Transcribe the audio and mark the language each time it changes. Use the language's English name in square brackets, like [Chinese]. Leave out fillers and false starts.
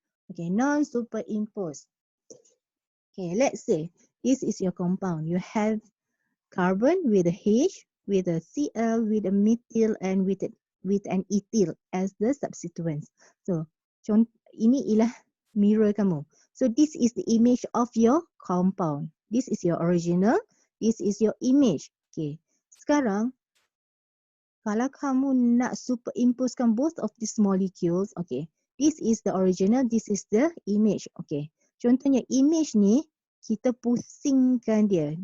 [English] Okay, non-superimposed. Okay, let's say this is your compound. You have carbon with a H, with a Cl, with a methyl and with an ethyl as the substituents. [Malay] So ini ialah mirror kamu. [English] So this is the image of your compound. This is your original. This is your image. Okay. [Malay] Sekarang kalau kamu nak superimposekan [English] both of these molecules, [Malay] okay. [English] This is the original, this is the image. Okay. [Malay] Contohnya image ni kita pusingkan dia.